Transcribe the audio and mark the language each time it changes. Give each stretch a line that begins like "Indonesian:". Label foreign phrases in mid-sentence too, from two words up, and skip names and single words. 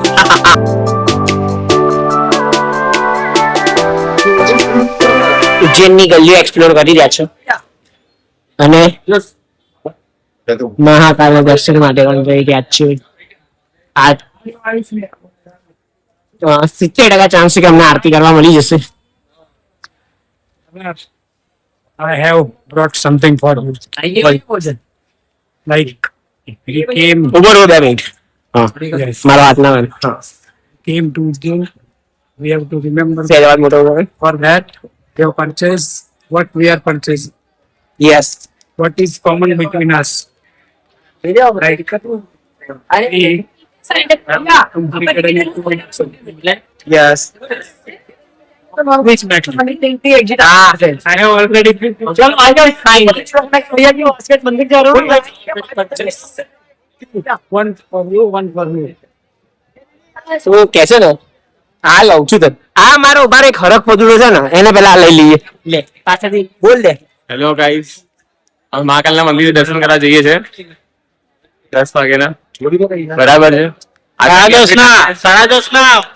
Gujarati: ઉજ્જૈનની ગલીઓ એક્સપ્લોર કરી રહ્યા છો અને મહાકાલના દર્શન માટે પણ જઈ રહ્યા છે. આ 70% ચાન્સ છે કે અમને આરતી કરવા મળી જશે.
English: I have brought something for you. Like we came
Gujarati: ઉભો રહો 2 મિનિટ. હા yes, મારો હાથ ના વાગે. હા
English: came to Ujjain. We have to remember
Gujarati: સહેજ મોટો ઉભો રહો.
English: for that we have purchased what we are purchasing. યસ What is common between us? Right? યસ Which matter? હા I have already one for you, one for me.
Gujarati: શું કે છે ને આ લઉં છું તને. આ મારો ઉભા એક હરખ પદુડો છે ને એને પેલા લઈ લઈએ. લે પાછળથી બોલ દે.
English: hello guys,
Gujarati: અમે મહાકાલના મંદિરે દર્શન કરવા જઈએ છે 10 વાગ્યાના. બરાબર છે. 10:30